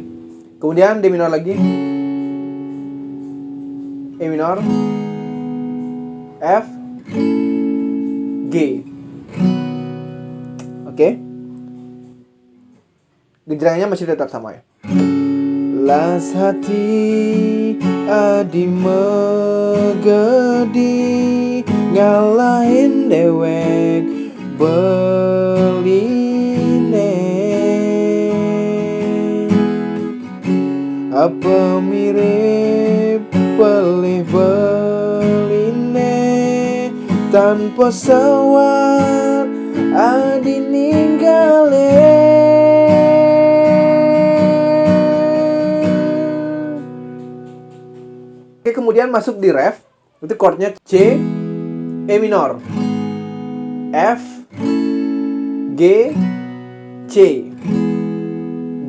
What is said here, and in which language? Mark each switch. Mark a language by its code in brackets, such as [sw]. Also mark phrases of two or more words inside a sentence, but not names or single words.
[id] Kemudian D minor lagi, E minor, F, G. Oke. Gejrangnya masih tetap sama ya. [ban] Las hati adi megedi ngalahin dewek beline. Apa mirip pelih beline tanpa sawar adi ninggalin. [id] Oke, kemudian masuk di ref. Itu chordnya C, E minor, F, G, C, G.